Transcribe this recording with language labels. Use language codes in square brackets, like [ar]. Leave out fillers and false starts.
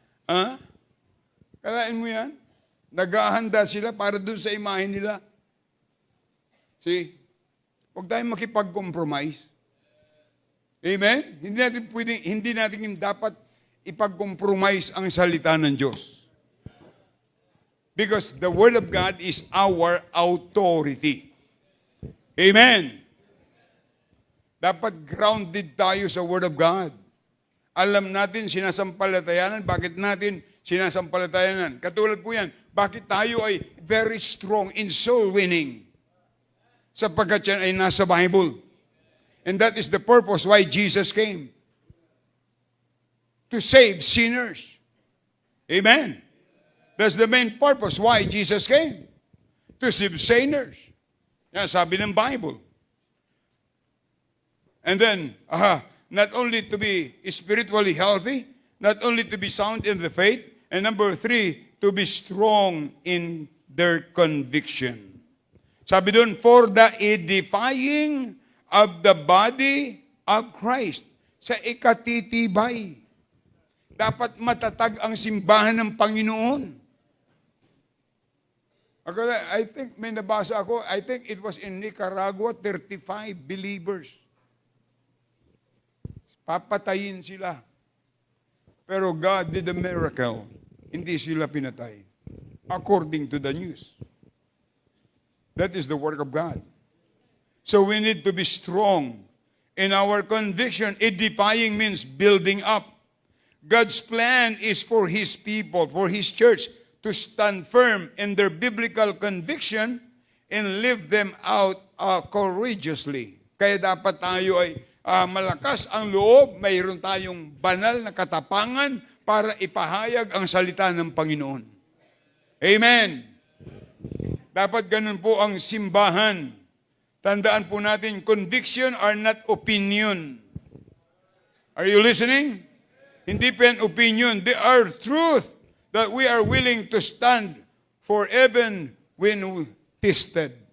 [tl] Ha? Kalain mo yan? Naghahanda sila para dun sa imahin nila. [en] See? [tl] Huwag tayong makipag-compromise. Amen? Hindi natin dapat ipag-compromise ang salita ng Diyos. [en] Because the Word of God is our authority. [tl] Amen? Dapat grounded tayo sa Word of God. Alam natin, sinasampalatayanan. Bakit natin sinasampalatayanan? Katulad po yan, bakit tayo ay [en] very strong in soul winning? [tl] Sapagkat yan ay nasa Bible. [en] And that is the purpose why Jesus came. To save sinners. Amen. That's the main purpose why Jesus came. To save sinners. [tl] Yan, sabi ng Bible. [en] And then, not only to be spiritually healthy, not only to be sound in the faith, and number 3, to be strong in their conviction. [tl] Sabi doon, [en] for the edifying of the body of Christ. [tl] Sa ikatitibay. Dapat matatag ang simbahan ng Panginoon. [en] I think [tl] may nabasa ako, [en] I think it was in Nicaragua, 35 believers. [tl] Papatayin sila. Pero [en] God did a miracle. [tl] Hindi sila pinatay. [en] According to the news. That is the work of God. So we need to be strong in our conviction. Edifying means building up. God's plan is for His people, for His church, to stand firm in their biblical conviction and live them out courageously. [tl] Kaya dapat tayo ay malakas ang loob, mayroon tayong banal na katapangan para ipahayag ang salita ng Panginoon. Amen. Dapat ganun po ang simbahan. Tandaan po natin, [en] conviction are not opinion. Are you listening? [tl] Hindi pa yan opinion. [en] They are truth that we are willing to stand for even when tested.